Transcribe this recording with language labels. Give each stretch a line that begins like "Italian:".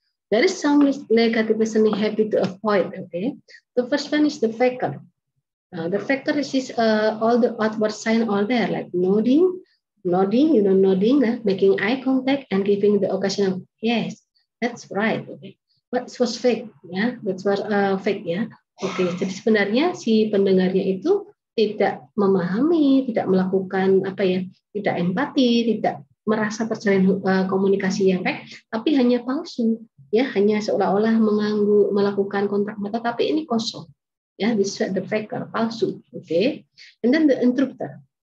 English: There is some negative listening habit to avoid. Okay, the first one is the faker. The faker is all the outward sign all there, like nodding, making eye contact and giving the occasional yes, that's right. Okay. But it was fake, ya. That was fake, ya.
Indonesian: Oke, jadi sebenarnya si pendengarnya itu tidak memahami, tidak melakukan tidak empati, tidak merasa terjalin komunikasi yang baik, tapi hanya palsu, ya, hanya seolah-olah melakukan kontak mata, tapi ini kosong, ya.
English: This is the faker, palsu, okay. And then the interrupter.